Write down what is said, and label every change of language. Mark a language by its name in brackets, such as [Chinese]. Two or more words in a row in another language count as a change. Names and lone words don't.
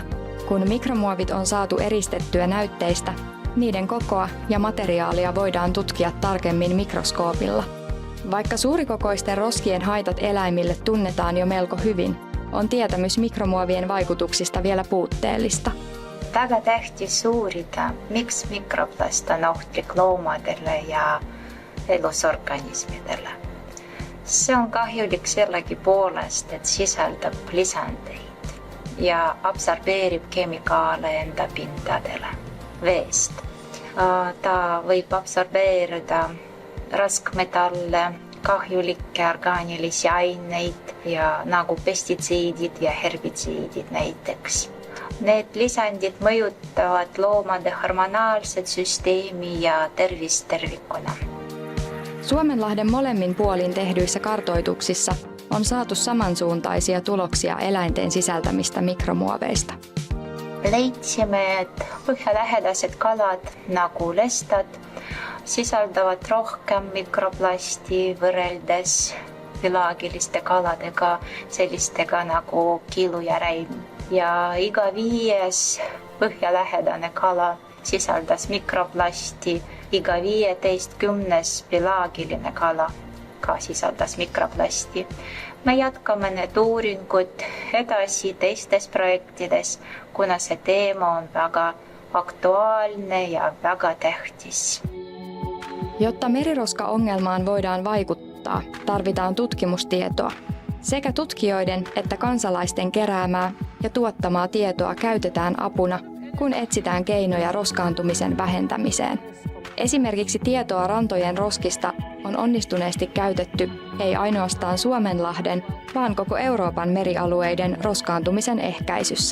[Finnish] Kun mikromuovit on saatu eristettyä näytteistä, niiden kokoa ja materiaalia voidaan tutkia tarkemmin mikroskoopilla. Vaikka suurikokoisten roskien haitat eläimille tunnetaan jo melko hyvin, on tietämys mikromuovien vaikutuksista vielä puutteellista. [Estonian] Väga tähtis uurida, miks mikroplast on ohtlik loomadele ja elusorganismidele. See on kahjulik sellegipoolest, et sisaldab lisandeid ja absorbeerib kemikaale enda pindadele veest. Ta võib absorbeerida raskmetalle, kahjulikke orgaanilisi aineid ja nagu pestitsiidid ja herbitsiidid näiteks. Need lisandid mõjutavad loomade hormonaalset süsteemi ja tervist tervikuna. [Finnish] Suomenlahden molemmin puolin tehdyissä kartoituksissa on saatu samansuuntaisia tuloksia eläinten sisältämistä mikromuoveista. [Estonian] Leidsime, et põhjalähedased kalad nagu lestad sisaldavad rohkem mikroplasti võrreldes pelaagiliste kaladega, sellistega nagu kilu ja räim. Ja iga 5. põhjalähedane kala sisaldas mikroplasti, iga 15. pelaagiline kala ka sisaldas mikroplasti. Me jätkame need uuringud edasi teistes projektides, kuna see teema on väga aktuaalne ja väga tähtis. [Finnish] Jotta meriroskaongelmaan voidaan vaikuttaa, tarvitaan tutkimustietoa. Sekä tutkijoiden että kansalaisten keräämää ja tuottamaa tietoa käytetään apuna, kun etsitään keinoja roskaantumisen vähentämiseen. Esimerkiksi tietoa rantojen roskista on onnistuneesti käytetty ei ainoastaan Suomenlahden, vaan koko Euroopan merialueiden roskaantumisen ehkäisyssä.